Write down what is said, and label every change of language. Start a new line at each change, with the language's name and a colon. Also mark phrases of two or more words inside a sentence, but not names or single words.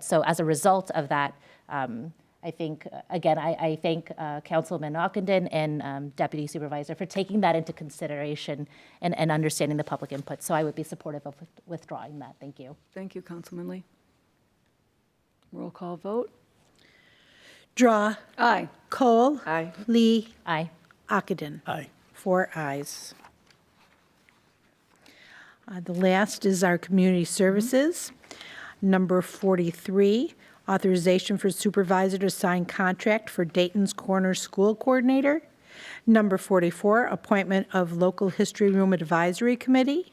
English: So as a result of that, I think, again, I thank Councilman Ockenden and Deputy Supervisor for taking that into consideration and understanding the public input. So I would be supportive of withdrawing that. Thank you. Thank you, Councilman Lee. Roll call vote? Drawe. Aye. Kohl. Aye. Lee. Aye. Ockenden. Aye. 4 ayes. The last is our community services. Number 43, authorization for supervisor to sign contract for Dayton's Corner School Coordinator. Number 44, appointment of Local History Room Advisory Committee.